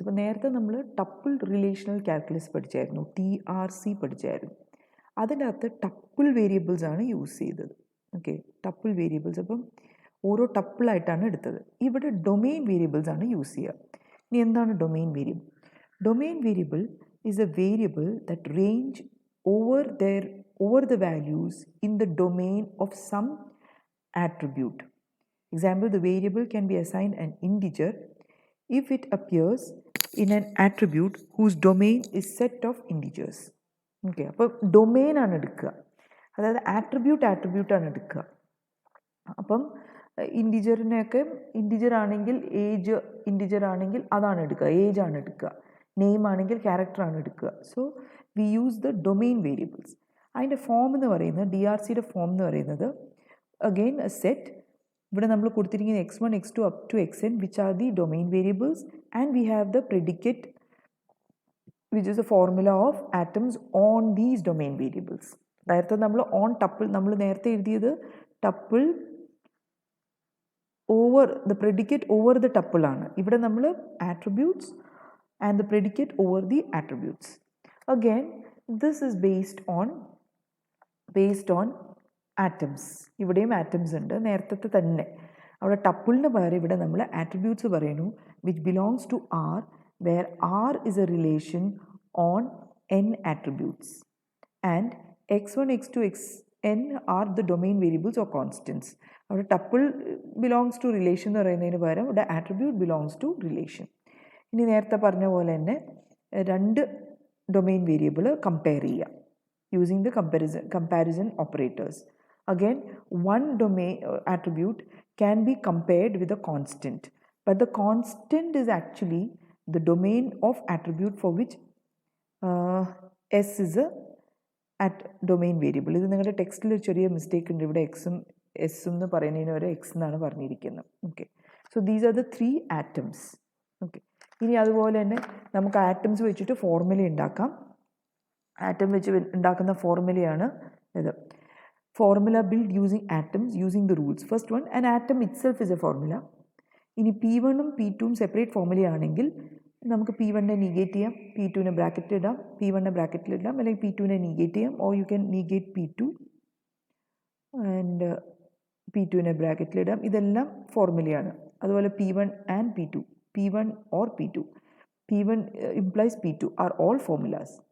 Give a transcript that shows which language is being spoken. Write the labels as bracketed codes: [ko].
[ml] ഇപ്പോൾ നേരത്തെ നമ്മൾ ടപ്പിൾ റിലേഷണൽ കാൽക്കുലസ് പഠിച്ചായിരുന്നു, TRC പഠിച്ചായിരുന്നു. അതിൻ്റെ അകത്ത് ടപ്പിൾ വേരിയബിൾസ് ആണ് യൂസ് ചെയ്തത്. ഓക്കെ, ടപ്പിൾ വേരിയബിൾസ് അപ്പം ഓരോ ടപ്പിളായിട്ടാണ് എടുത്തത്. ഇവിടെ ഡൊമെയിൻ വേരിയബിൾസ് ആണ് യൂസ് ചെയ്യുക. ഇനി എന്താണ് domain variable? [en] Domain variable is a variable that range over the values in the domain of some attribute. Example, the variable can be assigned an integer if it appears in an attribute whose domain is set of integers. [ml] Okay, അപ്പോൾ domain ആണ് എടുക്കുക, അതായത് attribute ആണ് എടുക്കുക. അപ്പം ഇൻറ്റിജറിനെയൊക്കെ integer ആണെങ്കിൽ age integer ആണെങ്കിൽ അതാണ് എടുക്കുക, ഏജ് ആണ് എടുക്കുക. നെയിം ആണെങ്കിൽ ക്യാരക്ടർ ആണ് എടുക്കുക. [en] So we use the domain variables. [ml] അതിൻ്റെ ഫോം എന്ന് പറയുന്നത് DRCയുടെ ഫോം എന്ന് പറയുന്നത് അഗെയിൻ എ സെറ്റ്. ഇവിടെ നമ്മൾ കൊടുത്തിരിക്കുന്ന [en] x1 x2 up to xn which are the domain variables, and we have the predicate which is the formula of atoms on these domain variables. [ml] നേരത്തെ നമ്മൾ ഓൺ ടപ്പിൾ നമ്മൾ നേരത്തെ എഴുതിയത് tuple over the predicate over the tuple ആണ്. ഇവിടെ നമ്മൾ [en] Attributes and the predicate over the attributes. Again this is based on atoms. [ml] ഇവിടെയും atoms ഉണ്ട്, നേരത്തെ തന്നെ. അവിടെ ടപ്പിളിന് പകരം ഇവിടെ നമ്മൾ ആട്രിബ്യൂട്ട്സ് പറയുന്നു [en] Which belongs to R, where R is a relation on n attributes, and x1 x2 xn are the domain variables or constants. [ml] അവിടെ ടപ്പിൾ ബിലോങ്സ് ടു റിലേഷൻ എന്ന് പറയുന്നതിന് പകരം ഇവിടെ ആട്രിബ്യൂട്ട് ബിലോങ്സ് ടു റിലേഷൻ. ഇനി നേരത്തെ പറഞ്ഞ പോലെ തന്നെ രണ്ട് ഡൊമെയിൻ വേരിയബിൾ കമ്പയർ ചെയ്യുക [en] using the comparison operators. Again, one domain attribute can be compared with a constant, but the constant is actually the domain of attribute for which S is a domain variable. [ml] ഇത് നിങ്ങളുടെ ടെക്സ്റ്റിൽ ഒരു ചെറിയ mistake ഉണ്ട്. ഇവിടെ എക്സും എസും എന്ന് പറയുന്നതിന് വരെ എക്സ് എന്നാണ് പറഞ്ഞിരിക്കുന്നത്. Okay, [en] So these are the 3 atoms. [ml] Okay, ഇനി അതുപോലെ തന്നെ നമുക്ക് ആറ്റംസ് വെച്ചിട്ട് ഫോർമുല ഉണ്ടാക്കാം. ആറ്റം വെച്ച് ഉണ്ടാക്കുന്ന ഫോർമുലയാണ് ഇത്. [en] Formula build using atoms using the rules. First one, an atom itself is a formula. [ml] ഇനി P1ഉം P2ഉം സെപ്പറേറ്റ് ഫോർമുലയാണെങ്കിൽ നമുക്ക് P1നെ നീഗേറ്റ് ചെയ്യാം, P2നെ ബ്രാക്കറ്റിലിടാം, P1നെ ബ്രാക്കറ്റിലിടാം, അല്ലെങ്കിൽ P2നെ നീഗേറ്റ് ചെയ്യാം, [en] or you can negate P2 [ml] and P2നെ ബ്രാക്കറ്റിലിടാം. ഇതെല്ലാം ഫോർമുലയാണ്. [en] അതുപോലെ P1 and P2, P1 or P2, P1 implies P2 are all formulas.